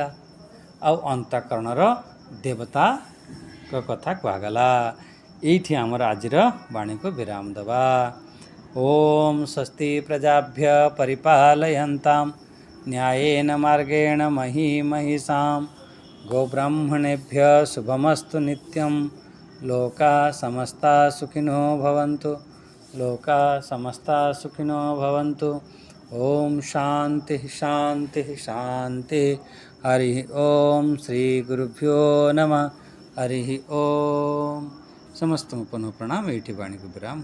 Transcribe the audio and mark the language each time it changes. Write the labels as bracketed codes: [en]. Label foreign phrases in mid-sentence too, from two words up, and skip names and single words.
[or] ଆଉ ଅନ୍ତଃକରଣର ଦେବତାଙ୍କ କଥା କୁହାଗଲା। ଏଇଠି ଆମର ଆଜିର ବାଣୀକୁ ବିରାମ ଦେବା। [sa] ଓମ୍ ସ୍ୱସ୍ତି ପ୍ରଜାଭ୍ୟ ପରିପାଲୟନ୍ତାମ୍ ନ୍ୟାୟେନ ମାର୍ଗେଣ ମହିଷାମ୍ गोब्राह्मणेभ्यः शुभमस्तु नित्यं। लोकाः समस्ताः सुखिनो भवन्तु। लोकाः समस्ताः सुखिनो भवन्तु। ओम शांति शांति शांति। हरि ओम श्री गुरुभ्यो नमः। [or] ହରି ଓମ୍। ସମସ୍ତ ପୁନଃ ପ୍ରଣାମ। ଏଠି ବାଣୀ କୁ ବିରାମ।